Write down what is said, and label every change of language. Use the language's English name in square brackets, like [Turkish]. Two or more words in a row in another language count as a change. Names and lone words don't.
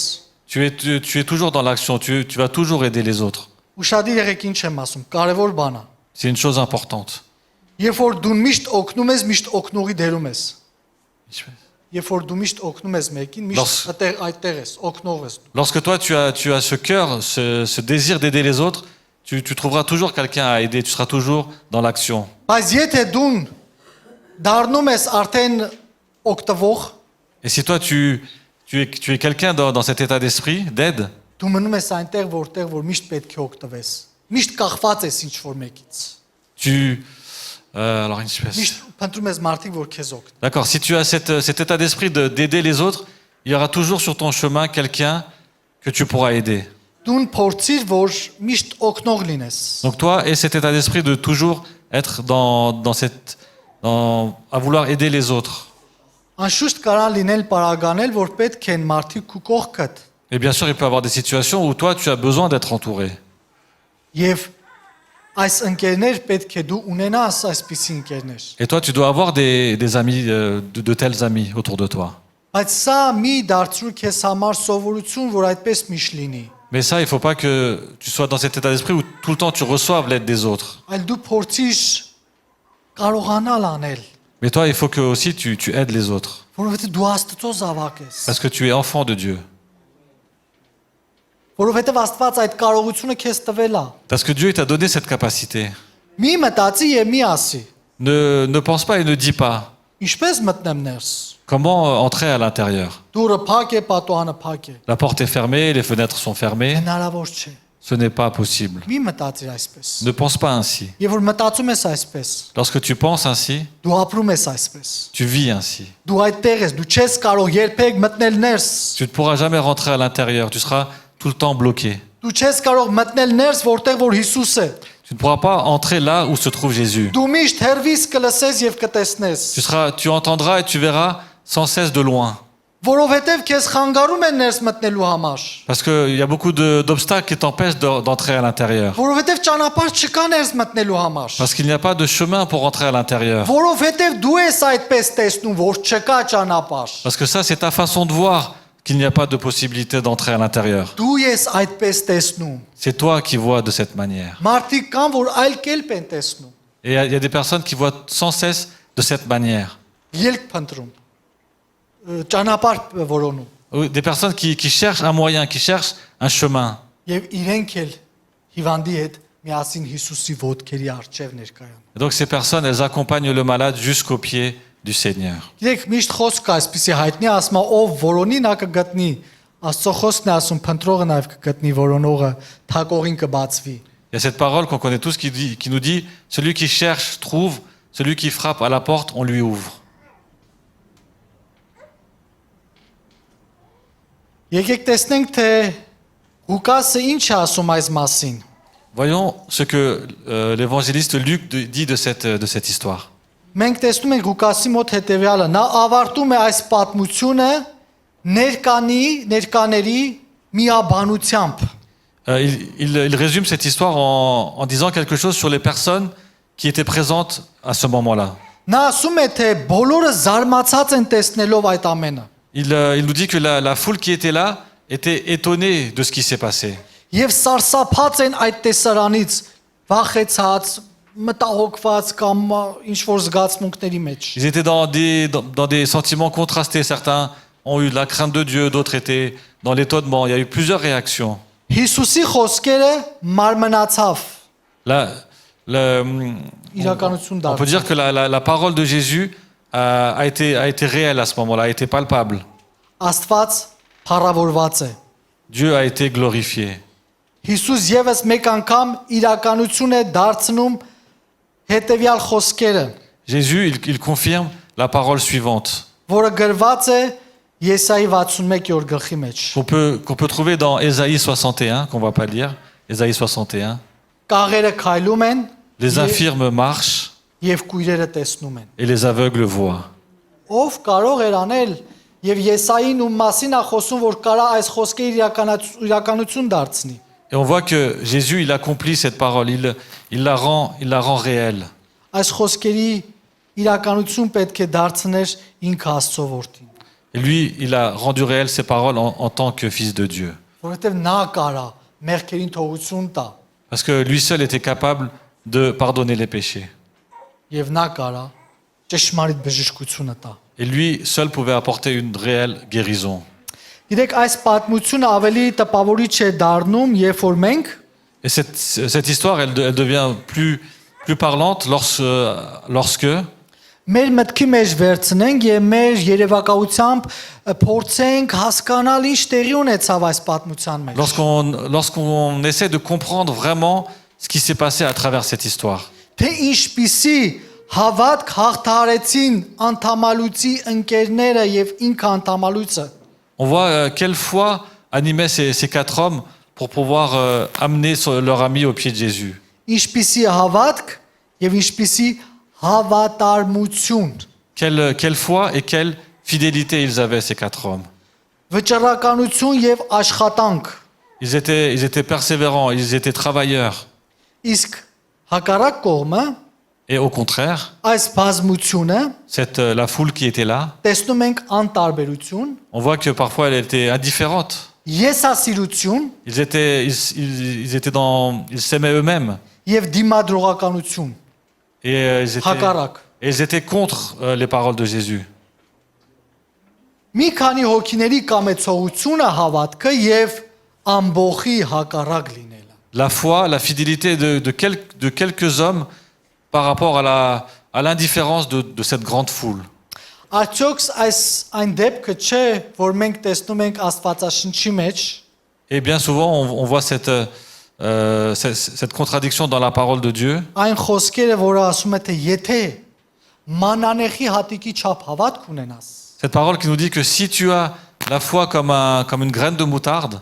[French] tu es toujours dans l'action, tu vas toujours aider les autres. [Armenian] Ուշադիր եղեք ինչ եմ ասում, կարևոր բան է։ [French] C'est une chose importante. [Armenian] Երբ որ դու միշտ օգնում ես, միշտ օգնողի դերում ես։ Երբ որ դու միշտ օգնում ես մեկին, միշտ այդտեղ ես, օգնող ես։ [French] Lorsque toi, tu as ce cœur, ce désir d'aider les autres, tu trouveras toujours quelqu'un à aider, tu seras toujours dans l'action. [Armenian] Բայց եթե դու դառնում ես արդեն օգտվող, [French] Et si toi, tu es quelqu'un dans cet état d'esprit, d'aide, [Armenian] դու մնում ես այնտեղ, որտեղ որ միշտ պետք է օգտվես։ Միշտ կախված ես ինչ որ մեկից։ [French] alors, une espèce. [Armenian] Միշտ փնտրում ես մարդիկ, որ քեզ օգնեն։ [French] D'accord, si tu as cet état d'esprit d'aider les autres, il y aura toujours sur ton chemin quelqu'un que tu pourras aider. [Armenian] Դու փորձիր, որ միշտ օգնող լինես։ [French] Donc toi, aie cet état d'esprit de toujours être à vouloir aider les autres. [Armenian] Անշուշտ կարան լինել պարագանել, որ պետք են մարդիկ քու կողքդ։ [French] Et bien sûr, il peut y avoir des situations où toi, tu as besoin d'être entouré. [Armenian] Եվ այս ընկերներ պետք է դու ունենաս այսպիսի ընկերներ։ [French] Et toi, tu dois avoir des amis, de tels amis autour de toi. [Armenian] Բայց սա մի դարձրու քեզ համար սովորություն, որ այդպես միշտ լինի։ [French] Mais ça, il ne faut pas que tu sois dans cet état d'esprit où tout le temps tu reçoives l'aide des autres. [Armenian] Այլ դու փորձիր կարողանալ անել, [French] Mais toi, il faut que aussi tu aides les autres. [Armenian] որովհետեւ դու Աստծո զավակ ես։ [French] Parce que tu es enfant de Dieu. [Armenian] Որովհետեւ Աստված այդ կարողությունը քեզ տվել է։ [French] Parce que Dieu t'a donné cette capacité. [Armenian] Մի մտածի եւ մի ասի։ [French] Ne pense pas et ne dis pas. [Armenian] Ինչպես մտնեմ ներս։ [French] Comment entrer à l'intérieur? [Armenian] Դուրը փակ է, պատուհանը փակ է։ [French] La porte est fermée, les fenêtres sont fermées. [Armenian] Հնարավոր չէ։ [French] Ce n'est pas possible. [Armenian] Մի մտածիր այսպես։ [French] Ne pense pas ainsi. [Armenian] Եվ որ մտածում ես այսպես, [French] Lorsque tu penses ainsi, [Armenian] դու ապրում ես այսպես։ [French] tu vis ainsi. [Armenian] Դու այդտեղ ես, դու չես կարող երբեք մտնել ներս։ [French] Tu ne pourras jamais rentrer à l'intérieur. Tu seras tout le temps bloqué. [Armenian] Դու չես կարող մտնել ներս, որտեղ որ Հիսուս է։ [French] Tu ne pourras pas entrer là où se trouve Jésus. [Armenian] Դու միշտ հերվից կլսես եւ կտեսնես։ [French] Tu entendras et tu verras sans cesse de loin. [Armenian] Որովհետեւ քեզ խանգարում են ներս մտնելու համար։ [French] Parce qu'il y a beaucoup d'obstacles qui t'empêchent d'entrer à l'intérieur. [Armenian] Որովհետեւ ճանապարհ չկա ներս մտնելու համար։ [French] Parce qu'il n'y a pas de chemin pour rentrer à l'intérieur. [Armenian] Որովհետեւ դու ես այդպես տեսնում, որ չկա ճանապարհ։ [French] Parce que ça, c'est ta façon de voir qu'il n'y a pas de possibilité d'entrer à l'intérieur. [Armenian] Դու ես այդպես տեսնում։ [French] C'est toi qui vois de cette manière. [Armenian] Մարդիկ կան, որ այլ կերպ են տեսնում։ [French] Et il y a des personnes qui voient sans cesse de cette manière. [Armenian] Ելք փնտրում։ Ճանապարհ որոնում։ [French] Oui, des personnes qui cherchent un moyen, qui cherchent un chemin. [Armenian] Եվ իրենք էլ հիվանդի հետ միասին Հիսուսի ոտքերի առջև ներկայան։ [French] Et donc ces personnes, elles accompagnent le malade jusqu'au pied du Seigneur. [Armenian] Գիտեք, միշտ խոսք կա, այսպեսի հայտնի ասма, ով որոնի նա կգտնի, Աստծո խոսքն է ասում, փնտրողը նաև կգտնի, որոնողը թակողին կբացվի։ [French] Il y a cette parole qu'on connaît tous qui nous dit, celui qui cherche, trouve, celui qui frappe à la porte, on lui ouvre. [Armenian] Եկեք տեսնենք, թե Ղուկասը ինչ է ասում այս մասին։ [French] Voyons ce que l'évangéliste Luc dit de cette histoire. [Armenian] Մենք տեսնում ենք Ղուկասի մոտ հետևյալը, նա ավարտում է այս պատմությունը ներկաների միաբանությամբ։ [French] Il résume cette histoire en disant quelque chose sur les personnes qui étaient présentes à ce moment-là. [Armenian] Նա ասում է, թե բոլորը զարմացած են տեսնելով այդ ամենը։ [French] Il nous dit que la foule qui était là était étonnée de ce qui s'est passé. [Armenian] Եվ սարսափած են այդ տեսարանից, վախեցած, մտահոգված կամ ինչ որ զգացմունքների մեջ։ [French] Ils étaient dans des sentiments contrastés. Certains ont eu la crainte de Dieu, d'autres étaient dans l'étonnement. Il y a eu plusieurs réactions. [Armenian] Հիսուսի խոսքերը մարմնացավ։ [French] Là, [Armenian] Իրականություն [French] on peut dire que la parole de Jésus a été réelle à ce moment-là, a été palpable. [Armenian] Աստված փառավորված է։ [French] Dieu a été glorifié. [Armenian] Հիսուս եւս մեկ անգամ իրականություն է դարձնում հետեւյալ խոսքերը, [French] Jésus, il confirme la parole suivante, [Armenian] որը գրված է Եսայի 61-րդ գլխի մեջ։ [French] qu'on peut trouver dans Ésaïe 61, qu'on va pas lire, Ésaïe 61. [Armenian] Կաղերը քայլում են [French] Les infirmes marchent [Armenian] եւ կույրերը տեսնում են։ [French] et les aveugles voient. [Armenian] Ով կարող էր անել եւ Եսային ում մասին է խոսում, որ կարա այս խոսքերը իրականություն դարձնի։ [French] Et on voit que Jésus, il accomplit cette parole, il la rend réelle. [Armenian] Այս խոսքերի իրականություն պետք է դարձներ ինքը Աստծո որդին, [French] Et lui, il a rendu réelles ces paroles en tant que fils de Dieu. [Armenian] որովհետեւ նա կարա մեղքերին թողություն տա [French] Parce que lui seul était capable de pardonner les péchés. [Armenian] եւ նա կարա ճշմարիտ բժշկությունը տա։ [French] Et lui seul pouvait apporter une réelle guérison. [Armenian] Գիտեք, այս պատմությունը ավելի տպավորիչ է դառնում, երբ որ մենք [French] Et cette histoire, elle devient plus parlante lorsque [Armenian] մեր մտքի մեջ վերցնենք եւ մեր երևակայությամբ փորձենք հասկանալ ինչ տեղի ունեցավ այս պատմության մեջ։ [French] lorsqu'on essaie de comprendre vraiment ce qui s'est passé à travers cette histoire. [Armenian] Թե ինչպիսի հավատք հաղթարեցին անդամալույցի ընկերները եւ ինքը անդամալույցը։ [French] On voit quelle foi animait ces quatre hommes pour pouvoir amener leur ami au pied de Jésus. [Armenian] Ինչպիսի հավատք եւ ինչպիսի հավատարմություն։ [French] Quelle foi et quelle fidélité ils avaient, ces quatre hommes. [Armenian] Վճռականություն եւ աշխատանք։ [French] Ils étaient persévérants, ils étaient travailleurs. [Armenian] Իսկ հակառակ կողմը [French] Et au contraire, [Armenian] այս բազմությունը [French] la foule qui était là, [Armenian] տեսնում ենք անտարբերություն, [French] on voit que parfois elle était indifférente. [Armenian] եսասիրություն [French] Ils s'aimaient eux-mêmes. [Armenian] եւ դիմադրողականություն։ [French] Et [Armenian] Հակառակ։ [French] ils étaient contre les paroles de Jésus. [Armenian] Մի քանի հոգիների կամեցողությունը հավատքը եւ ամբողի հակառակ լինելը։ [French] La foi, la fidélité de quelques hommes par rapport à l'indifférence de cette grande foule. [Armenian] Արդյոք այս այն դեպքը չէ, որ մենք տեսնում ենք Աստվածաշնչի մեջ, [French] Et bien souvent, on voit cette contradiction dans la parole de Dieu. [Armenian] այն խոսքերը, որը ասում է, թե եթե մանանեխի հատիկի չափ հավատք ունենաս, [French] Cette parole qui nous dit que si tu as la foi comme une graine de moutarde,